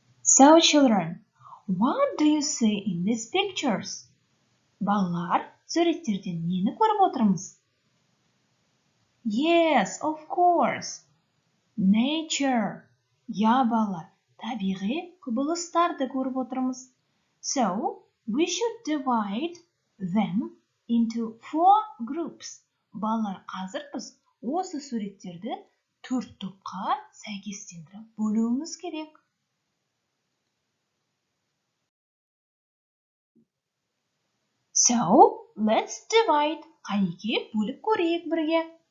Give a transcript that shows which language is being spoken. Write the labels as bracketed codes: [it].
[en] So, children, what do you see in these pictures? [kk] Балалар, суреттерден нені көріп отырмыз? [en] Yes, of course. Nature. [kk] Я, балалар, табиғи құбылыстарды көріп отырмыз. [en] So, we should divide them into 4 groups. [kk] Балалар, қазір біз осы суреттерді 4 топқа сәйкестендіріп бөлуіміз керек. [en] So, let's divide. [kk] Қанеке бөліп көрейік бірге.